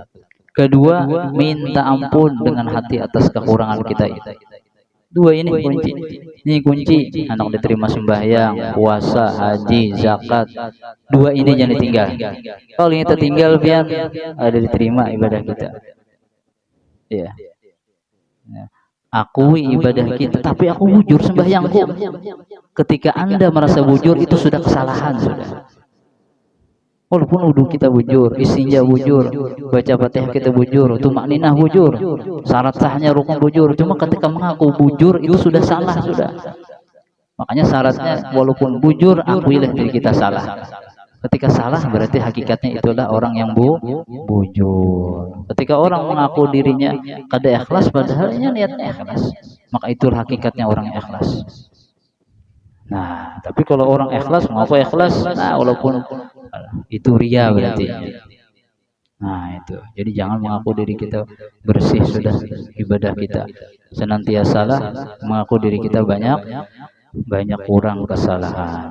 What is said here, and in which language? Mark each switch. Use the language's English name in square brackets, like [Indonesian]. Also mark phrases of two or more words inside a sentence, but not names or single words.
[Indonesian] Kedua, minta ampun dengan hati atas kekurangan kita itu. Dua ini kunci. Ini kunci anak diterima sembahyang, puasa, haji, zakat. Dua ini jangan ditinggal. Kalau ini tertinggal biar ada diterima ibadah kita. Ya. Akui ibadah kita, tapi aku bujur sembahyangku. Ketika Anda merasa bujur, itu sudah kesalahan sudah. Walaupun wudhu kita bujur, istinja bujur, baca Fatihah kita bujur, tumakninah bujur, syarat sahnya rukun bujur. Cuma ketika mengaku bujur itu sudah salah sudah. Makanya syaratnya walaupun bujur, akuilah diri kita salah. Ketika salah berarti hakikatnya itulah orang yang bujur. Ketika orang mengaku dirinya kada ikhlas padahal niatnya ikhlas, maka itulah hakikatnya orang ikhlas. Nah, tapi kalau orang ikhlas mengaku ikhlas, nah walaupun itu ria berarti. Nah, itu. Jadi jangan mengaku diri kita bersih sudah ibadah kita. Senantiasalah mengaku diri kita banyak banyak kurang kesalahan.